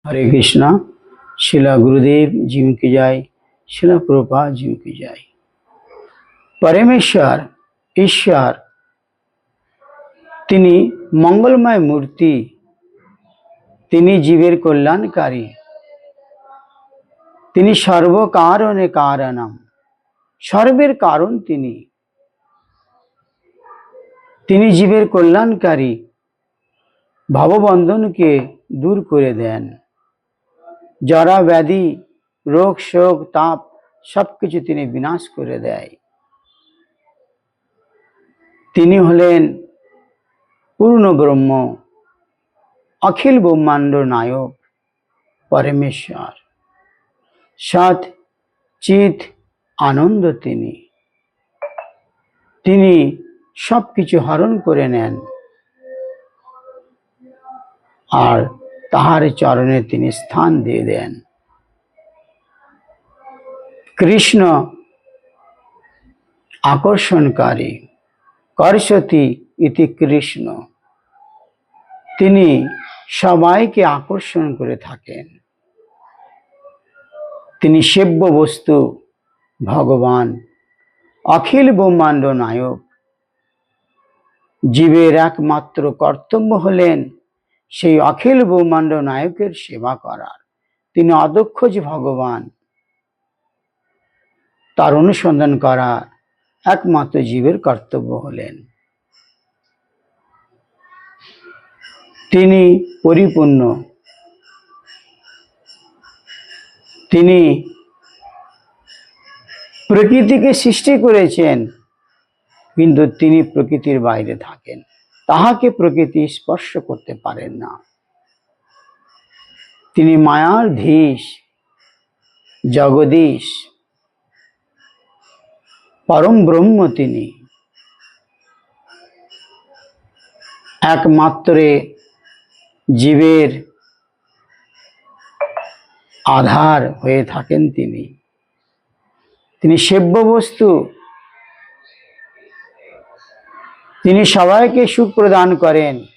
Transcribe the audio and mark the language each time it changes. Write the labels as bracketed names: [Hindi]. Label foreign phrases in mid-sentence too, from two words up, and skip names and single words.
[Hindi] हरे कृष्णा। शिला गुरुदेव जी की जय। शिला प्रभुपाद जी की जय। [Bangla] পরমেশ্বর ঈশ্বর তিনি মঙ্গলময় মূর্তি, তিনি জীবের কল্যাণকারী, তিনি সর্বকারণে কারণম, সর্বের কারণ তিনি, তিনি জীবের কল্যাণকারী, ভববন্ধন কে দূর করে দেন। জরা ব্যাধি রোগ শোক তাপ সবকিছু তিনি বিনাশ করে দেয়। তিনি হলেন পূর্ণ ব্রহ্ম, অখিল ব্রহ্মাণ্ড নায়ক পরমেশ্বর, সৎ চিৎ আনন্দ তিনি, তিনি সবকিছু হরণ করে নেন আর তাহার চরণে তিনি স্থান দিয়ে দেন। কৃষ্ণ আকর্ষণকারী, [Sanskrit] कर्षति इति कृष्ण, [Bangla] তিনি সবাইকে আকর্ষণ করে থাকেন। তিনি সেব্য বস্তু ভগবান, অখিল ব্রহ্মাণ্ড নায়ক। জীবের একমাত্র কর্তব্য হলেন সেই অখিল ব্রহ্মাণ্ড নায়কের সেবা করার। তিনি অদক্ষ ভগবান, তার অনুসন্ধান করা একমাত্র জীবের কর্তব্য হলেন। তিনি পরিপূর্ণ, তিনি প্রকৃতিকে সৃষ্টি করেছেন, কিন্তু তিনি প্রকৃতির বাইরে থাকেন, তাহাকে প্রকৃতি স্পর্শ করতে পারেন না। তিনি মায়ার ধীশ, জগদীশ, পরম ব্রহ্ম। তিনি একমাত্র জীবের আধার হয়ে থাকেন। তিনি তিনি সেব্য বস্তু, তিনি সবাইকে সুখ প্রদান করেন।